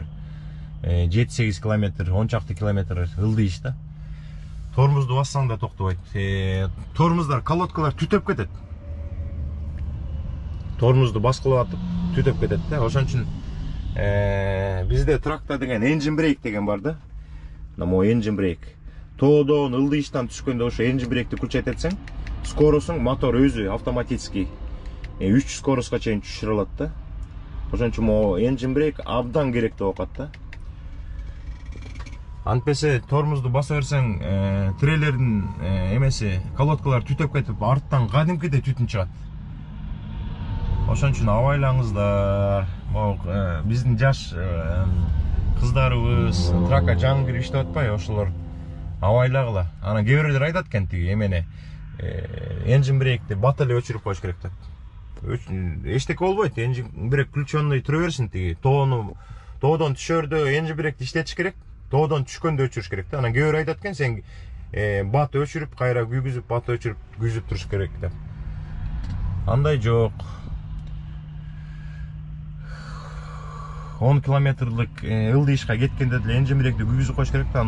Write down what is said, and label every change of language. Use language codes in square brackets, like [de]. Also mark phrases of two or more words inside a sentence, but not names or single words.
[ky] 7-8 километр, 10 чакты километр ылдый иш да. Тормозду бассаң да токтобойт. Тормоздар, колодкалар түтөп кетет. Тормозду баскылап атып түтөп кетет да. Ошон үчүн бизде тракта деген [en] engine brake [ky] деген бар да. [en] Mo engine brake. [ky] Тоодон ылдый иштан түшкөндө ошо [en] engine brake'ти [ky] күчөйт этсең, скоросуң мотор өзү автоматически 300 скороско чейин түшүрө алат да. Ошон үчүн [en] mo engine brake [ky] абдан керек деп окат да. Антпесе тормозду баса берсең, трейлердин эмеси, колодкалар түтөп кетип, арттан кадимкидей түтүн чыгат. Ошон үчүн абайлаңыздар. Биздин жаш кыздарыбыз тракка жаңы кирип иштеп атпайбы, ошолор абайлагыла. Анан кээ бирлер айтат экен тиги эмени, [en] engine brake'ти [ky] бат эле өчүрүп коюш керек деп. Эчтеке болбойт, [en] engine brake [ky] включенный тура берсин тиги. Тоодон түшөрдө [en] engine brake'ти [ky] иштетиш керек. Тоодон түшкөндө өчүрүш керек да. Анан кээ бир айтат экен, сен бат өчүрүп, кайра күйгүзүп, бат өчүрүп, күйгүзүп туруш керек деп. Андай жок. 10 километрлык ылдый ишка кеткенде деле [en] engine brake'ти [ky] күйгүзүп коюш керек да.